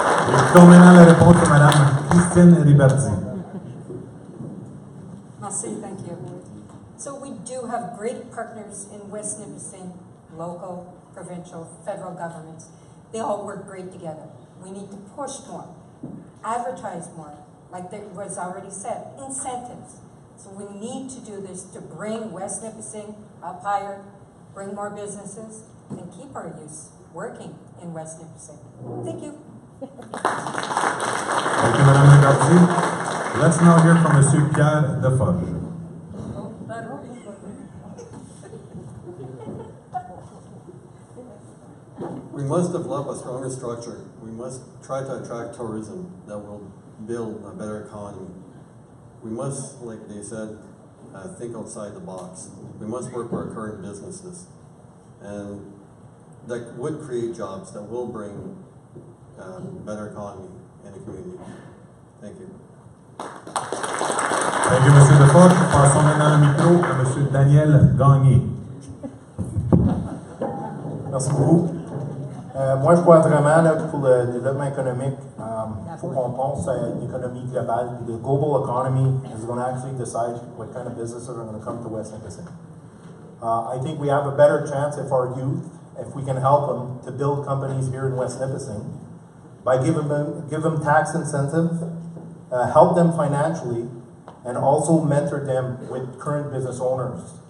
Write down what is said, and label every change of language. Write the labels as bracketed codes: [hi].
[fr] Écoutons maintenant la réponse de Madame Christine Riberti. [en] Merci, thank you. So we do have great partners in West Nipissing, local, provincial, federal governments. They all work great together. We need to push more, advertise more, like there was already said, incentives. So we need to do this to bring West Nipissing up higher, bring more businesses, and keep our youth working in West Nipissing. Thank you. Thank you, Madame Riberti. Let's now hear from Monsieur Pierre Deforge. We must develop a stronger structure. We must try to attract tourism that will build a better economy. We must, like they said, think outside the box. We must work with our current businesses. And that would create jobs that will bring better economy in the community. Thank you. Thank you, Monsieur Deforge. [fr] Passons maintenant le micro à Monsieur Daniel Gagné. Merci beaucoup. Moi, je vois vraiment là, pour le développement économique, il faut qu'on pense à une économie globale. [en] The global economy is going to actually decide what kind of businesses are going to come to West Nipissing. I think we have a better chance if our youth, if we can help them to build companies here in West Nipissing by give them tax incentive, help them financially, and also mentor them with current business owners.